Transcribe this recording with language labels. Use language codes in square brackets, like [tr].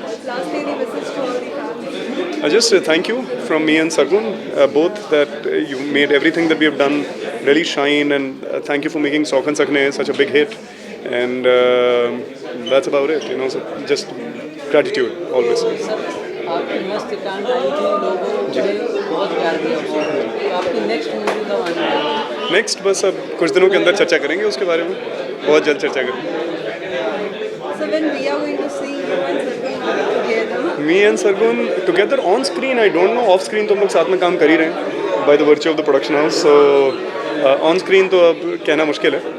[en] Lastly, any message to all the fans? Just thank you from me and Sargun, both that you made everything that we have done really shine, and thank you for making Saukan Sakne such a big hit. And that's about it, so just gratitude always. [hi] Sir आपकी मस्त कांड आई थी लोगों ने बहुत प्यार दिया तो आपकी नेक्स्ट मूवी कब आने वाली है? नेक्स्ट बस अब कुछ दिनों के अंदर चर्चा करेंगे उसके बारे में, बहुत जल्द चर्चा करेंगे. [en] So when we are going to see you and Sargun together? Me and Sargun together on screen, I don't know. [hi] Off screen तो हम लोग साथ में काम कर ही रहे हैं [en] by the virtue of the production house. [hi] So on screen तो अब कहना मुश्किल है.